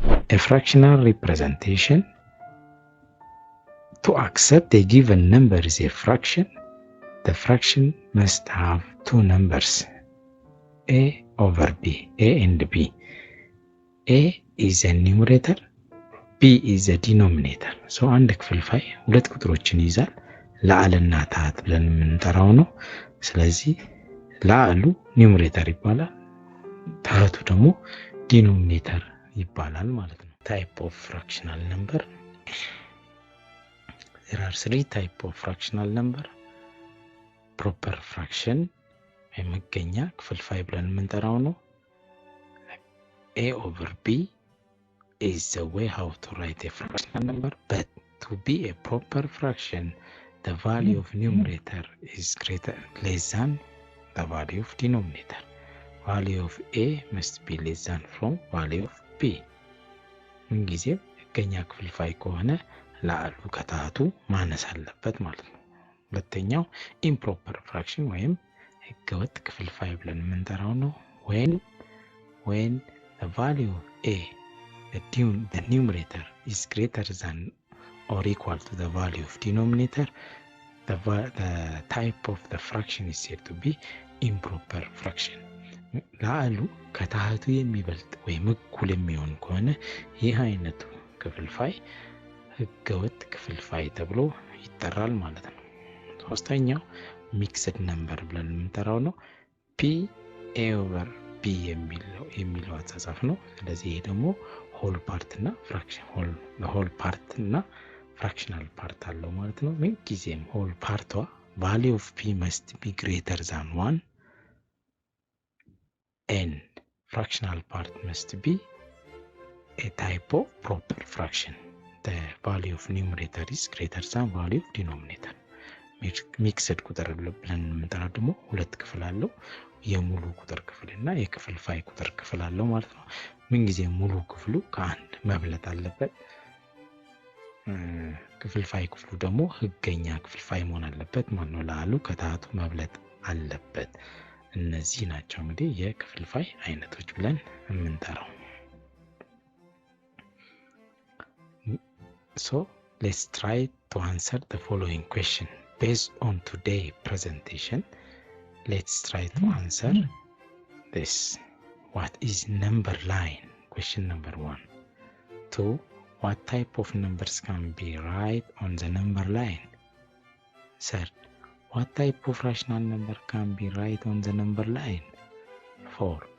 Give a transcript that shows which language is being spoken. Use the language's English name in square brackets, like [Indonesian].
[English] A fractional representation. To accept a given number as a fraction, the fraction must have two numbers, a over b, a and b. A is a numerator, b is a denominator. [Amharic] So አንድ ክፍልፋይ ሁለት ቁጥሮችን ይዛል። ላዕልና ታህት ብለን የምንጠራው ነው። ስለዚህ ላዕሉ ኒውሜሬተር ይባላል፣ ታህቱ ደግሞ ዲኖሚኔተር ይባላል ማለት ነው። [English] Type of fractional number. There are 3 type of fractional number. Proper fraction [Amharic] የመገኛ ክፍልፋይ ብለን የምንጠራው ነው። [English] A over b is the way how to write a fractional number, but to be a proper fraction the value of numerator is less than the value of denominator. Value of a must be less than from value of b. [Amharic] ምንጊዜም የመገኛ ክፍልፋይ ከሆነ ላዕሉ ከታህቱ ማነስ አለበት ማለት ነው። ሁለተኛው [English] improper fraction [Amharic] ወይም ህገወጥ ክፍልፋይ ብለን የምንጠራው ነው። [English] when the value of a, the numerator is greater than or equal to the value of denominator, the type of the fraction is said to be improper fraction. [Amharic] ላዕሉ ከታህቱ የሚበልጥ ወይም እኩል የሚሆን ከሆነ ይህ አይነቱ ክፍልፋይ ህገወጥ ክፍልፋይ ተብሎ ይጠራል ማለት ነው። ሶስተኛው ሚክስድ ነምበር ብለን የምንጠራው ነው። p a over b የሚለው አጻጻፍ ነው። ስለዚህ ይሄ ደግሞ ሆል ፓርት እና ፍራክሽን ሆል ፓርት እና ፍራክሽናል ፓርት አለው ማለት ነው። ምን ጊዜም ሆል ፓርቷ [English] value of p must be greater than 1 and fractional part must be a type of proper fraction. The value of numerator is greater than value of denominator. [Amharic] ሚክስድ ቁጥር ብለን የምንጠራው ደግሞ ሁለት ክፍል አለው። የሙሉ ቁጥር ክፍልና የክፍልፋይ ቁጥር ክፍል አለው ማለት ነው። ምን ጊዜ ሙሉ ክፍሉ ከአንድ መብለጥ አለበት። ክፍልፋይ ክፍሉ ደግሞ ህገኛ ክፍልፋይ መሆን አለበት ማለት ነው። ለአሉ ከታቱ መብለጥ አለበት። እነዚህ ናቸው እንግዲህ የክፍልፋይ አይነቶች ብለን የምንጠራው። [English] So let's try to answer the following question. Based on today's presentation, let's try to answer this. What is number line? Question number 1. 2. What type of numbers can be write on the number line? Third, what type of rational number can be write on the number line? 4.